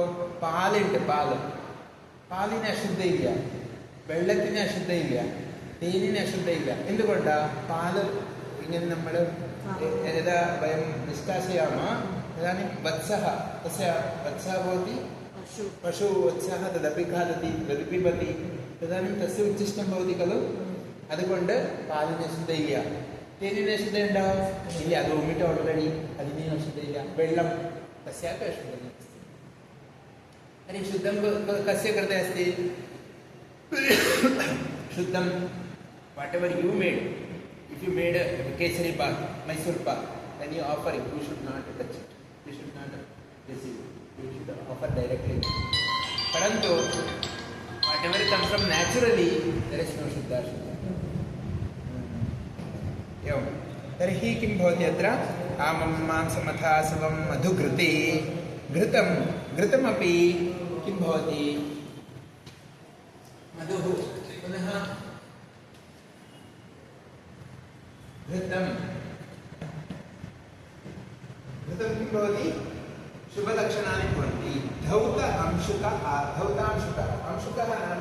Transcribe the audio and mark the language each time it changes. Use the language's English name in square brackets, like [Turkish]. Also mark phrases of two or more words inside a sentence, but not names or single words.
[Malayalam] പാലുണ്ട് പാലിന് അശുദ്ധയില്ല വെള്ളത്തിന് അശുദ്ധയില്ല തേനിന് അശുദ്ധയില്ല എന്തുകൊണ്ടാ പാല് ഇങ്ങനെ നമ്മൾ यदा [Sanskrit] वयं निष्कासयामः तदानीं वत्सः तस्य वत्सः भवति पशु वत्सः तदपि खादति तदपि पिबति तदानीं तस्य उच्छिष्टं भवति खलु [Malayalam] അതുകൊണ്ട് പാലിന് അശുദ്ധയില്ല തേനിന് അശുദ്ധയുണ്ടോ ഇല്ല അത് [English] vomit already [Malayalam] അതിന് അശുദ്ധയില്ല വെള്ളം [Sanskrit] तस्यापि अशुद्धम् अस्ति तर्हि शुद्धं कस्य कृते अस्ति [English] शुद्धं what ever you made if you made a kesari bath Mysore bath then you offer it you should not touch it you should not receive it you should offer directly parantu whatever comes from naturally there is no shuddha [Sanskrit] एवं तर्हि किं भवति अत्र आमं मांसमथा सर्वं मधुघृते घृतमपि किं भवति मधुः पुनः घृतं किं भवति शुभलक्षणानि भवन्ति अंशुकः नाम